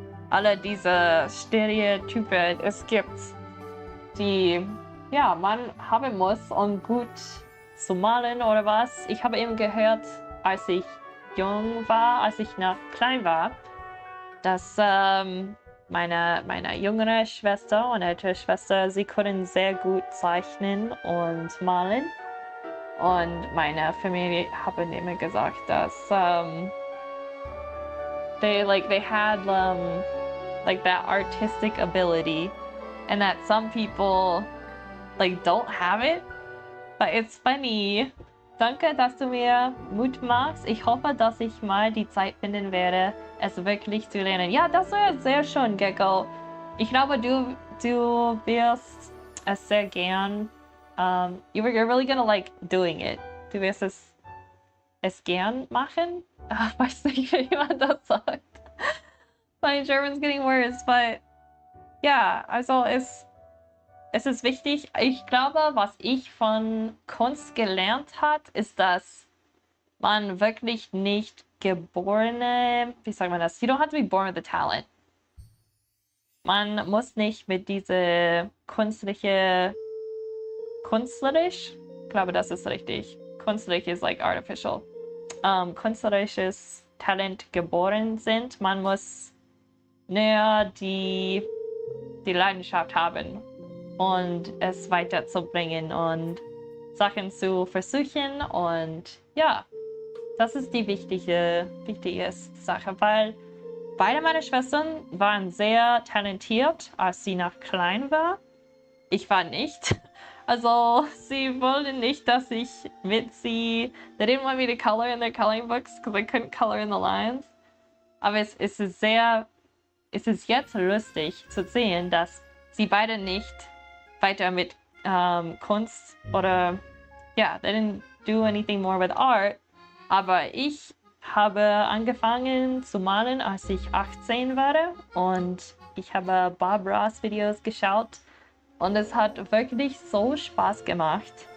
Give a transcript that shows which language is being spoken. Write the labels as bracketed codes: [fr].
[de] Alle diese Stereotype es gibt, die ja, man haben muss, um gut zu malen oder was. Ich habe eben gehört, als ich jung war, als ich noch klein war, dass meine jüngere Schwester und ältere Schwester, sie können sehr gut zeichnen und malen. Und meine Familie haben immer gesagt, dass [en] they had like that artistic ability, and that some people like don't have it. But it's funny. [de] Danke, dass du mir Mut machst. Ich hoffe, dass ich mal die Zeit finden werde, es wirklich zu lernen. Ja, das wäre sehr schön, Gekko. Ich glaube, du wirst es sehr gern. [en] You're really gonna like doing it. [de] Du wirst es gern machen. Weiß nicht, wie man das sagt. [en] My German's getting worse, but [de] ja, also es ist wichtig. Ich glaube, was ich von Kunst gelernt habe, ist, dass man wirklich nicht geborene, wie sagt man das? [en] You don't have to be born with the talent. [de] Man muss nicht mit diese künstlerisch, ich glaube, das ist richtig. Künstlich ist [en] like artificial. [de] Künstlerisches Talent geboren sind. Man muss nur die Leidenschaft haben und es weiterzubringen und Sachen zu versuchen. Und ja, das ist die wichtige Sache, weil beide meine Schwestern waren sehr talentiert, als sie noch klein war. Ich war nicht. Also sie wollten nicht, dass ich mit sie... [en] They didn't want me to color in their coloring books because I couldn't color in the lines. [de] Aber es ist jetzt lustig zu sehen, dass sie beide nicht weiter mit Kunst oder ja, [en] they didn't do anything more with art. [de] Aber ich habe angefangen zu malen, als ich 18 war und ich habe Bob Ross Videos geschaut und es hat wirklich so Spaß gemacht.